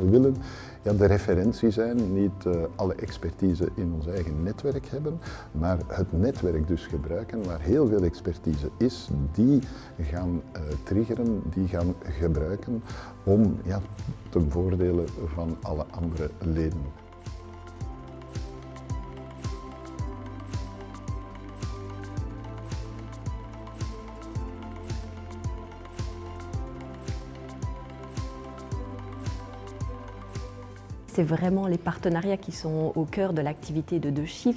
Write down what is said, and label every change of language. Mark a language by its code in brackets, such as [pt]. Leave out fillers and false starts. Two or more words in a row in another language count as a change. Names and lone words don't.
[nl] We willen de referentie zijn, niet alle expertise in ons eigen netwerk hebben, maar het netwerk dus gebruiken waar heel veel expertise is, die gaan triggeren, die gaan gebruiken om ten voordele van alle andere leden. [fr] C'est vraiment les partenariats qui sont au cœur de l'activité de Shift.